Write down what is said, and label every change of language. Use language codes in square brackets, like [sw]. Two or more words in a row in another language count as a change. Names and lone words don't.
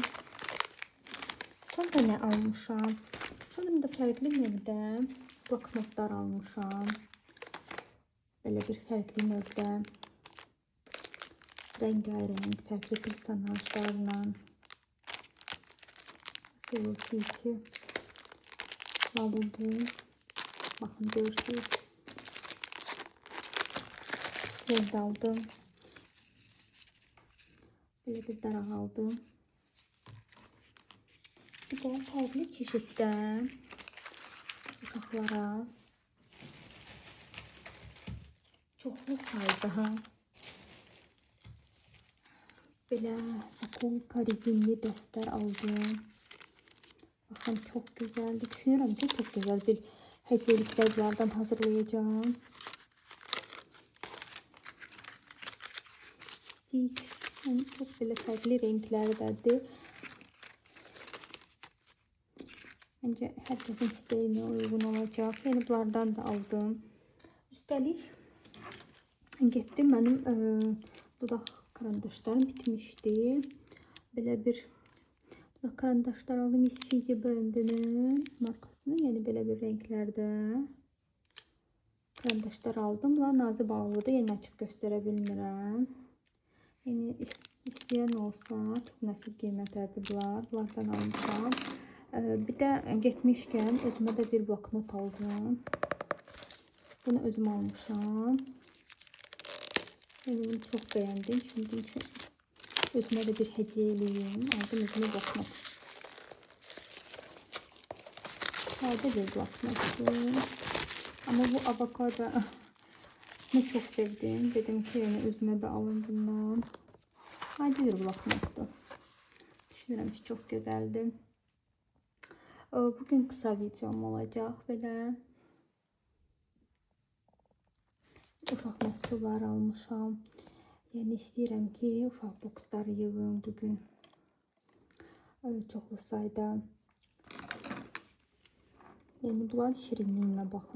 [az] Sonra nə almışam? Sonra da fərqli növdə bloknotlar almışam. Belə bir fərqli növdə rəngarəng fərqli personajlarla. Hello Kitty. Labubu. Baxın, görürsünüz. Evde aldım. [tr] Böyle bir daraq aldım. [az] Bir de fərqli çeşiddə uşaqlara çoxlu sayda belə sakolka rezinli dəstər aldım. Baxın, çox gözəldir. Düşünürəm ki, çox gözəl bir hədiyəliklər bunlardan hazırlayacağım. Stitch. [tr] Yani çok böyle farklı renklerdədir. Bence herkesin isteğine uygun olacak. Yani bunlardan da aldım. Üstelik getdim, benim dodaq karandaşlarım bitmişti. Böyle bir dodaq karandaşlar aldım. Miss Fiji brandinin markasını. Yani böyle bir renklerde karandaşlar aldım. [az] Bunlar nazik bağlıdır. Yani açıb göstərə bilmirəm. Yəni istəyən olsa, çox nəsib qiymətlərdir bunlar. Bunlardan almışam. Bir də getmişkən özümə də bir bloknot aldım. Bunu özüm almışam. Yəni bunu çox bəyəndim. Şimdi özümə də bir hədiyyə eləyim. Aldım özümə bloknot. Sadə bir bloknotdur. [tr] Ama bu avokado ne çok sevdim. Dedim ki yani özüme de alın bundan. Haydi bir bloknottu. Düşünürüm ki çok güzeldi. Bugün kısa videom olacak. [az] Böyle uşaq məhsulları almışam. Yəni istəyirəm ki, uşaq boksları yığım bugün. Çoxlu sayda. Yəni bunlar şirinliyinə baxın.